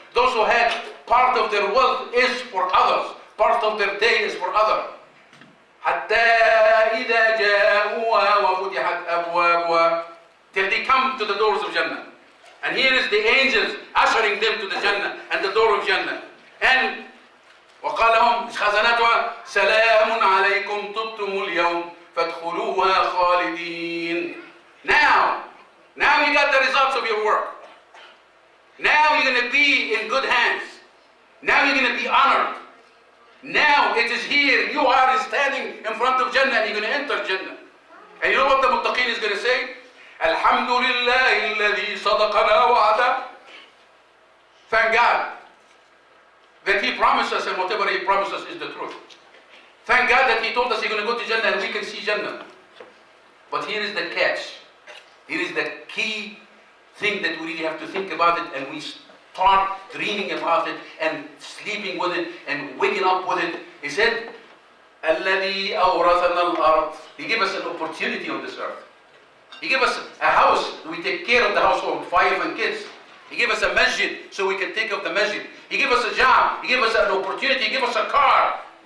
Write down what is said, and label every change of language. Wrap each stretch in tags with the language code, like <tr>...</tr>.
<en>Those who had part of their wealth is for others. Part of their day is for others.</en> <ar>حتى إذا جاءوها وفتحت أبوابها,</ar> <en>till they come to the doors of Jannah. And here is the angels ushering them to the Jannah and the door of Jannah.</en> <ar>And وقال لهم خزنتها سلام عليكم طبتم اليوم فادخلوها خالدين.</ar> <en>Now you got the results of your work. Now you're going to be in good hands. Now you're going to be honored. Now it is here, you are standing in front of Jannah and you're going to enter Jannah. And you know what the muttaqeen is going to say?</en> <ar>Alhamdulillah alladhi sadaqana wa'ada.</ar> <en>Thank God that He promised us, and whatever He promised us is the truth. Thank God that He told us He's going to go to Jannah and we can see Jannah. But here is the catch. Here is the key thing that we really have to think about it, and we start dreaming about it and sleeping with it and waking up with it. He said,</en> <ar>الَّذِي أَوْرَثَنَا الْأَرْضِ.</ar> <en>He gave us an opportunity on this earth. He gave us a house, we take care of the household, 5 kids. He gave us a masjid, so we can take care of the masjid. He gave us a job, He gave us an opportunity, He gave us a car.</en>